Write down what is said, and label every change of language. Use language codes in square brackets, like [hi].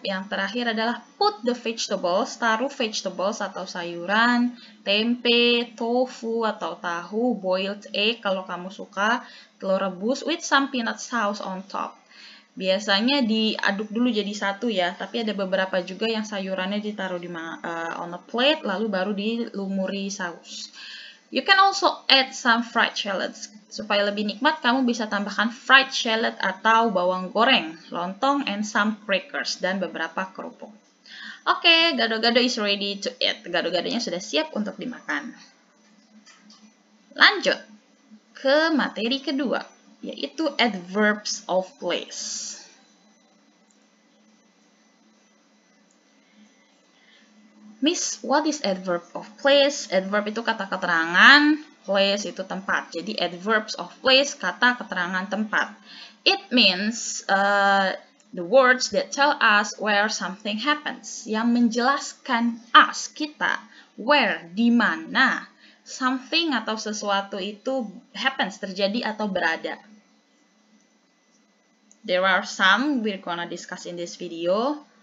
[id] Yang terakhir adalah [en] put the vegetables, [id] taruh vegetables atau sayuran, tempe, tofu atau tahu, [en] boiled egg [id] kalau kamu suka, telur rebus [en] with some peanut sauce on top. [id] Biasanya diaduk dulu jadi satu ya, tapi ada beberapa juga yang sayurannya ditaruh [en] on a plate [id] lalu baru dilumuri saus. [en] You can also add some fried shallots. [id] Supaya lebih nikmat, kamu bisa tambahkan fried shallot atau bawang goreng, lontong, [en] and some crackers, [id] dan beberapa kerupuk. [en] Oke, gado-gado is ready to eat. [id] Gado-gadonya sudah siap untuk dimakan. Lanjut ke materi kedua, yaitu adverbs of place. [en] Miss, what is adverb of place? [id] Adverb itu kata keterangan, place itu tempat. [en] Jadi adverbs of place, [id] kata keterangan tempat. [en] It means the words that tell us where something happens. [id] Yang menjelaskan us, kita, where, di mana something atau sesuatu itu happens, terjadi atau berada. [en] There are some we're gonna discuss in this video.